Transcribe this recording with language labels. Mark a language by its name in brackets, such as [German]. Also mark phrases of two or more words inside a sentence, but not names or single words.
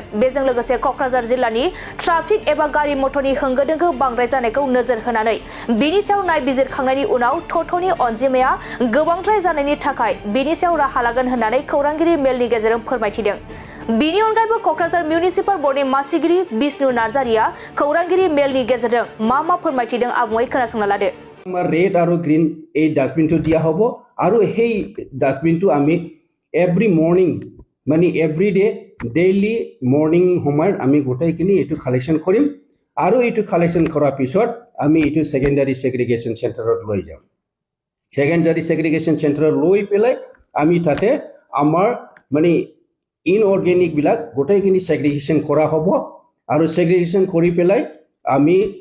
[Bodo] बेजों लोगोसे कक्राझार जिल्लानि ट्राफिक एबा गारि मटरनि होंगो-दोंगो बांद्राय जानायखौ नोजोर होनानै बेनि सायाव नायबिजिरखांनायनि उनाव ट'ट'नि अनजिमाया गोबांद्राय जानायनि थाखाय बेनि सायाव राहा लागोन होननानै खौरांगिरि मेलनि गेजेरजों फोरमायथिदों। बिनि अनगायैबो कक्राझार मिउनिसिपाल बोर्डनि मासिगिरि बिष्णु नार्जारिया खौरांगिरि मेलनि गेजेरजों मा फोरमायथिदों आबुङै खोनासंना लादो। [Hindi] रेड और ग्रीन [Assamese] এই ডাস্টবিনটো দিয়া হ'ব আৰু সেই ডাস্টবিনটো আমি [English] every morning [Assamese] মানে [English] every day daily morning [Assamese] সময়ত আমি গোটেইখিনি এইটো কালেকশ্যন কৰিম আৰু এইটো কালেকশ্যন কৰাৰ পিছত আমি এইটো [English] secondary segregation centre [Assamese] লৈ যাম। [English] secondary segregation centre [Assamese] লৈ পেলাই আমি তাতে আমাৰ মানে ইনঅৰ্গেনিক বিলাক গোটেইখিনি সেগ্ৰিগেশ্যন কৰা হ'ব আৰু সেগ্ৰিগেশ্যন কৰি পেলাই আমি